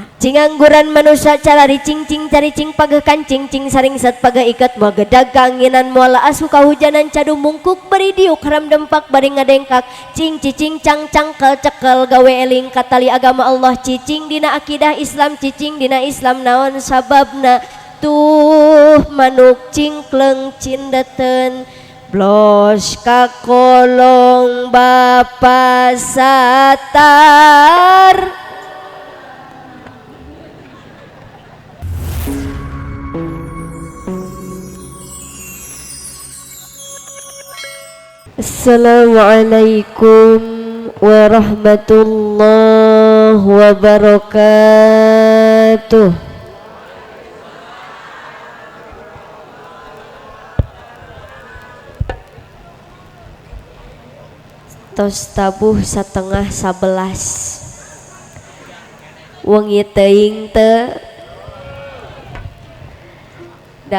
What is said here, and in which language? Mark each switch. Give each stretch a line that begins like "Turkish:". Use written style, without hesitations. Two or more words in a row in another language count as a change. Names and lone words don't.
Sundanese: Cing angguran manusia cara dicing-cing caricing pageh kancing cing saring-sat pageh ikat moal gedag kaanginan moal asu kahujanan cadu mungkuk bari diuk haram dempak bari ngadengkak cing cicing cang-cang cekel gawe eling katali agama Allah cicing dina akidah Islam cicing dina Islam naon sababna tuh manuk cingkleng cindeteun blos ka kolong bapa satar.
Arabic: Assalamualaikum warahmatullahi wabarakatuh.
Sundanese: Tos tabuh 10:11 wengi teuing teu da